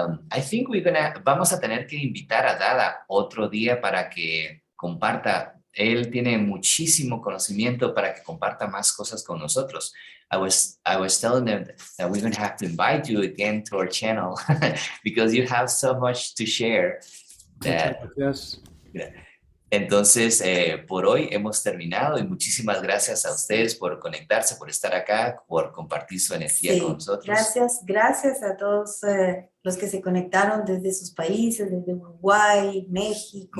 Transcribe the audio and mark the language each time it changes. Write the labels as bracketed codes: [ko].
[en] I think [es] vamos a tener que invitar a Dada otro día para que comparta. Él tiene muchísimo conocimiento para que comparta más cosas con nosotros. [en] I was telling them that we're going to have to invite you again to our channel because you have so much to share. Yes. [es] Entonces, por hoy hemos terminado y muchísimas gracias a ustedes por conectarse, por estar acá, por compartir su energía con nosotros. Gracias a todos los que se conectaron desde sus países, desde Uruguay, México,